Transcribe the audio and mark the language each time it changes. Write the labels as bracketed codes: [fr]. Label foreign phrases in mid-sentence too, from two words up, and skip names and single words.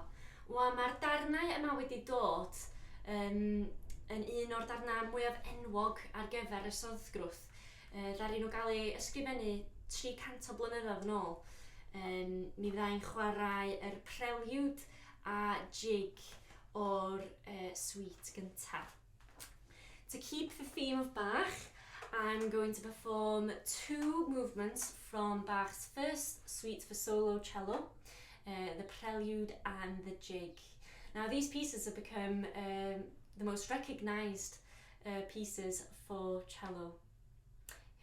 [cy] Wel, mae'r darnau yma wedi dod yn un o'r darnau mwyaf enwog ar gyfer y Sodd Grwth. Ddaru nhw gael ei ysgrifennu 300 blynyddoedd yn ôl. Mi fyddai'n chwarae yr prelude a jig o'r suite gynta. [en] To keep the theme of Bach, I'm going to perform 2 movements from Bach's first suite for solo cello, the prelude and the jig. Now, these pieces have become the most recognised pieces for cello.